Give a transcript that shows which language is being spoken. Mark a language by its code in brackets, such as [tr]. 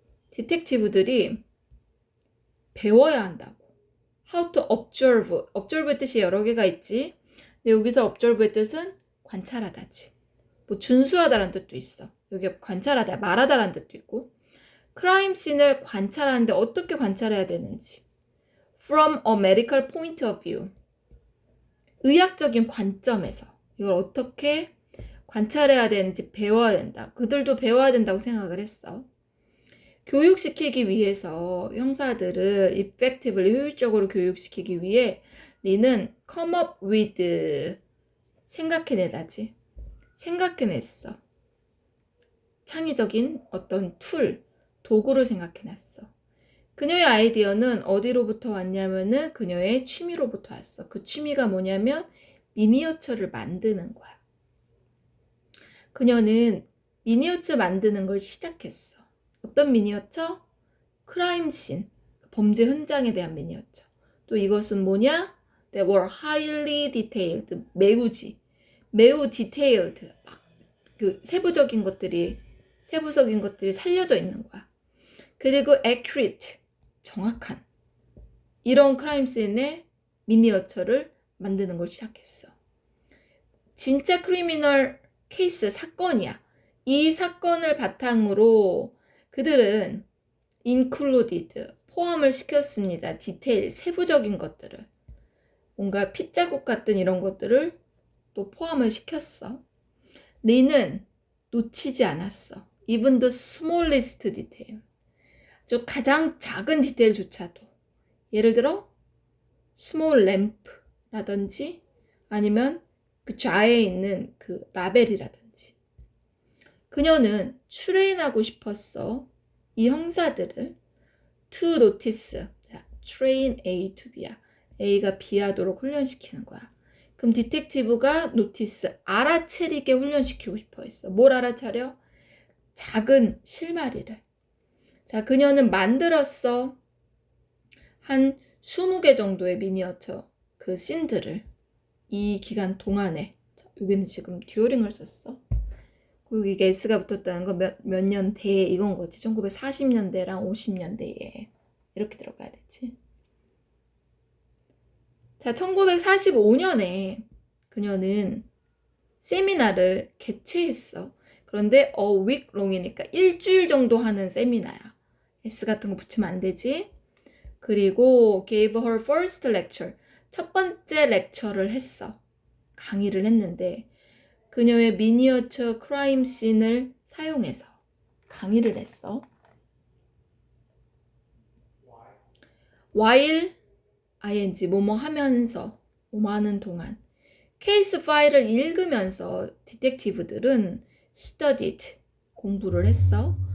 [ko] 디텍티브들이 배워야 한다고. [en] How to observe. [ko] observe의 뜻이 여러 개가 있지. 근데 여기서 observe의 뜻은 관찰하다지. 뭐 준수하다라는 뜻도 있어. 여기 관찰하다, 말하다라는 뜻도 있고. 크라임 씬을 관찰하는데 어떻게 관찰해야 되는지. [en] From a medical point of view. [ko] 의학적인 관점에서 이걸 어떻게 관찰해야 되는지 배워야 된다. 그들도 배워야 된다고 생각을 했어. 교육시키기 위해서 형사들을 effectively, 효율적으로 교육시키기 위해 리는 [en] come up with, [ko] 생각해내다지. 생각해냈어. 창의적인 어떤 툴, 도구를 생각해놨어. 그녀의 아이디어는 어디로부터 왔냐면은 그녀의 취미로부터 왔어. 그 취미가 뭐냐면 미니어처를 만드는 거야. 그녀는 미니어처 만드는 걸 시작했어. 어떤 미니어처? 크라임 씬. 범죄 현장에 대한 미니어처. 또 이것은 뭐냐? [en] They were highly detailed. [ko] 매우 detailed. 막 그 세부적인 것들이 살려져 있는 거야. 그리고 accurate. 정확한. 이런 크라임 씬의 미니어처를 만드는 걸 시작했어. 진짜 크리미널 케이스 사건이야. 이 사건을 바탕으로 그들은 included, 포함을 시켰습니다. 디테일, 세부적인 것들을. 뭔가 핏자국 같은 이런 것들을 또 포함을 시켰어. 리는 놓치지 않았어. [en] Even the smallest detail. [ko] 아주 가장 작은 디테일조차도. 예를 들어 [en] small lamp [ko] 라든지 아니면 그 좌에 있는 그 라벨이라든지. 그녀는 트레인하고 싶었어. 이 형사들을 [en] to notice. [ko] 자, train A to B야. A가 B 하도록 훈련시키는 거야. 그럼 디텍티브가 notice, 알아차리게 훈련시키고 싶어 했어. 뭘 알아차려? 작은 실마리를. 자, 그녀는 만들었어. 한 20개 정도의 미니어처 그 씬들을 이 기간 동안에. 자, 여기는 지금 듀오링을 썼어. 그리고 이게 S가 붙었다는 거 몇 년대 이건 거지. 1940년대랑 50년대에 이렇게 들어가야 되지. 자, 1945년에 그녀는 세미나를 개최했어. 그런데 a week long이니까 일주일 정도 하는 세미나야. S 같은 거 붙이면 안 되지. [en] 그리고 gave her first lecture. [ko] 첫 번째 렉처를 했어. 강의를 했는데 그녀의 미니어처 크라임 씬을 사용해서 강의를 했어. while ing 뭐뭐 하면서 뭐뭐 하는 동안 케이스 파일을 읽으면서 디텍티브들은 studied 공부를 했어.